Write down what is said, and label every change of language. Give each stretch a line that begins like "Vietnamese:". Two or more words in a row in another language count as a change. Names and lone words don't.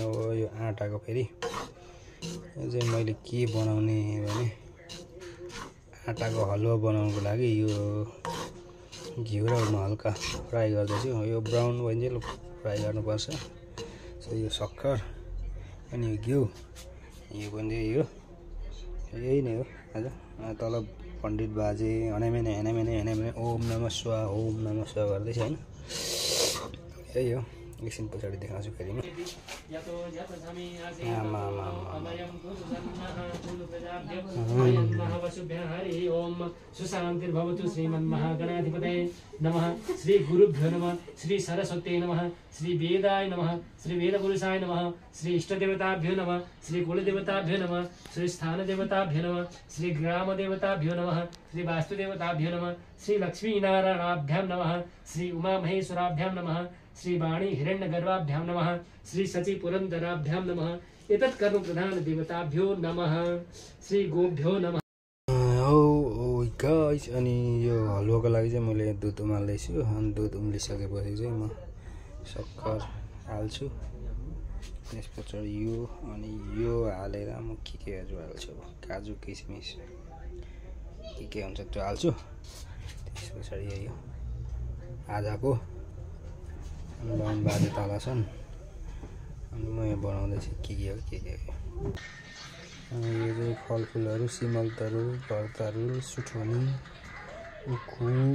Nepali: अब यो आँटाको फेरि यो चाहिँ मैले के बनाउने भने आँटाको हलुवा बनाउनको लागि यो घिउ र हल्का फ्राई गर्दैछु यो ब्राउन भइन्जेल फ्राई गर्नुपर्छ सो यो सक्खर अनि यो घिउ यो पनि यही नै हो हजुर तल पण्डित बाजे हनेमेने
Sanskrit: ओम नमः शिवाय
Nepali: गर्दैछ होइन यही हो एकछिन पछाडि देखाउँछु फेरि म
Sanskrit: सुशान्तिर्भवतु श्रीमन्महागणाधिपतये नमः श्री गुरुभ्यो नमः श्री सरस्वत्यै नमः श्री वेदाय नमः श्री वेदपुरुषाय नमः श्री इष्टदेवताभ्यो नमः श्री कुलदेवताभ्यो नमः श्री स्थानदेवताभ्यो नमः श्री ग्रामदेवताभ्यो नमः श्री वास्तुदेवताभ्यो नमः श्री लक्ष्मीनारायणाभ्यां नमः श्री उमामहेश्वराभ्यां नमः श्री वाणी हिरण्यगर्भाभ्यां नमः श्री सची पुरन्दराभ्यां नमः एतत् कर्म प्रधान देवताभ्यो नमः श्री गोभ्यो नमः।
Nepali: गाइस अनि यो हलुवाको लागि चाहिँ मैले दुध उमाल्दैछु अनि दुध उम्लिसकेपछि चाहिँ म सक्खर हाल्छु त्यस पछाडि यो अनि यो हालेर म केहरू हाल्छु काजु किसमिस के हुन्छ त्यो हाल्छु त्यस पछाडि यही हो आजको बाहुन बाजे तल छन् अनि म यहाँ बनाउँदैछु के हो अनि यो चाहिँ फलफुलहरू सिमलतरु भर्तारु सुठोनी उखु